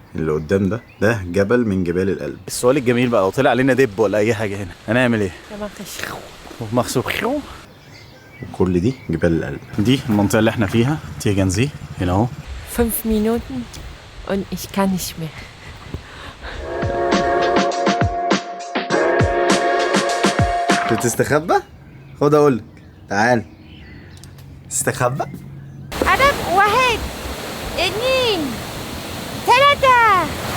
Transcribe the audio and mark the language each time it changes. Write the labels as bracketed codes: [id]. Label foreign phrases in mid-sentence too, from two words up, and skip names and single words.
[ar] اللي قدام ده جبل من جبال الألب. السؤال الجميل بقى، لو طلع علينا دب ولا اي حاجه هنا هنعمل ايه؟ مخصوص. وكل دي جبال الألب. دي المنطقه اللي احنا فيها تيجنزي هنا اهو. [de] 5 Minuten und ich kann nicht mehr. [ar] بتستخبى؟ خد اقولك، تعال استخبى. عدد واحد اتنين تلاتة.